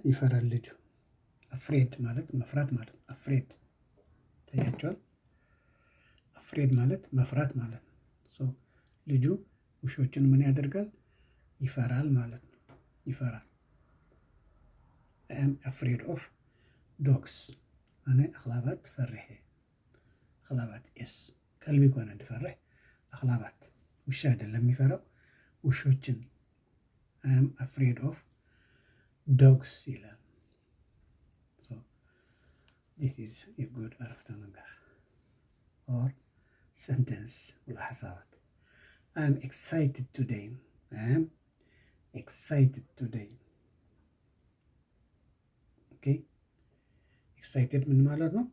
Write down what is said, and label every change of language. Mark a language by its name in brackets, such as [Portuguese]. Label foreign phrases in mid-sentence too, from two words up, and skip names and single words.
[Amharic] ይፈራል ልጁ። አፍሬድ ማለት መፍራት ማለት ነው። አፍሬድ ታያቸዋል። አፍሬድ ማለት መፍራት ማለት ነው። ሶ ልጁ ውሾችን ምን ያደርጋል? ይፈራል ማለት ነው። ይፈራል። [English] I'm afraid of dogs [Tigrinya] አነ አኽላባት ፈርሄ። አኽላባት ኤስ ከልቢ ኮነ እንድፈርሕ አኽላባት [Amharic] ውሻ አይደለም የሚፈራው ውሾችን። [English] I'm afraid of dogs [Amharic] ይላል። [English] this is a good [Amharic] አረፍተ ነገር [English] or sentence ብሎ ሓሳባት። I'm excited today. I'm excited today። ኦኬ ኤክሳይትድ [Amharic] ምን ማለት ነው?